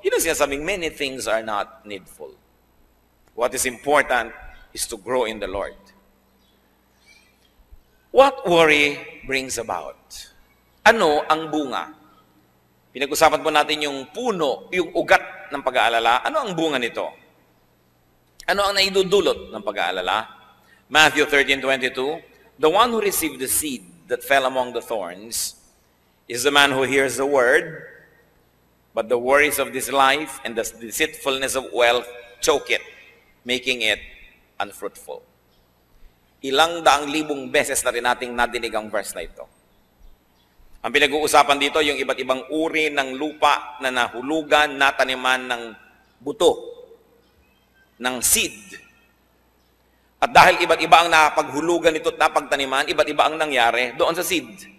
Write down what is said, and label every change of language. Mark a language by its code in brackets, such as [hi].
[tl] Yun ang sinasabing, [en] many things are not needful. What is important is to grow in the Lord. What worry brings about? [tl] Ano ang bunga? Pinag-usapan po natin yung puno, yung ugat ng pag-aalala. Ano ang bunga nito? Ano ang naidudulot ng pag-aalala? [en] Matthew 13:22, the one who received the seed that fell among the thorns is the man who hears the word, but the worries of this life and the deceitfulness of wealth choke it, making it unfruitful. [tl] Ilang daang libong beses na rin nating nadinig ang verse na ito. Ang pinag-uusapan dito, yung iba't ibang uri ng lupa na nahulugan, nataniman ng buto, ng seed. At dahil iba't iba ang napaghulugan nito at napagtaniman, iba't iba ang nangyari doon sa seed.